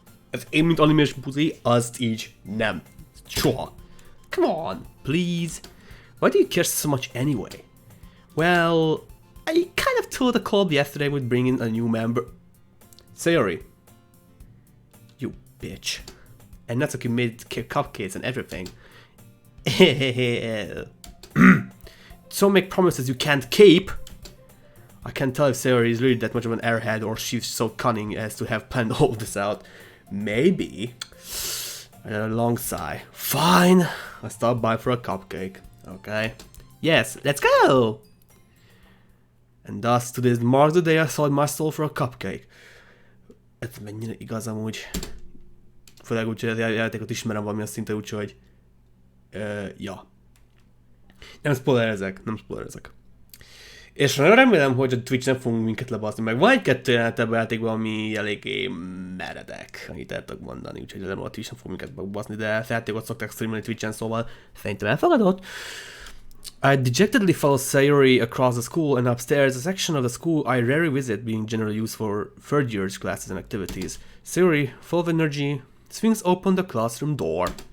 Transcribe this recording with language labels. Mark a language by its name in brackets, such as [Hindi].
[Hungarian] Ez én, mint animés buzi, azt így nem. Soha. [English] Come on, please. Why do you care so much anyway? Well, I kind of told the club yesterday would bring in a new member. Sayori. You bitch. And that's okay, made cupcakes and everything. Don't make promises you can't keep. I can't tell if Sayori is really that much of an airhead or she's so cunning as to have planned all this out. Maybe. A long sigh. Fine. I stopped by for a cupcake. Okay. Yes, let's go! And thus, today marks the day I sold my soul for a cupcake. [Hungarian] Ez mennyire igaz amúgy. Főleg úgy, hogy a játékot ismerem valamilyen szinten, úgyhogy... ja. Nem spoilerezek. És nagyon remélem, hogy a Twitch nem fogunk minket lebaszni, meg van egy-kettő jelenetebb a játékban, ami eléggé meredek, amit el tudok mondani, úgyhogy nem a Twitch nem fog minket megbaszni, de játékot szokták streamelni Twitchen, szóval szerintem elfogadott. [English] I dejectedly follow Sayori across the school and upstairs, a section of the school I rarely visit, being generally used for third year's classes and activities. Sayori, full of energy, swings open the classroom door.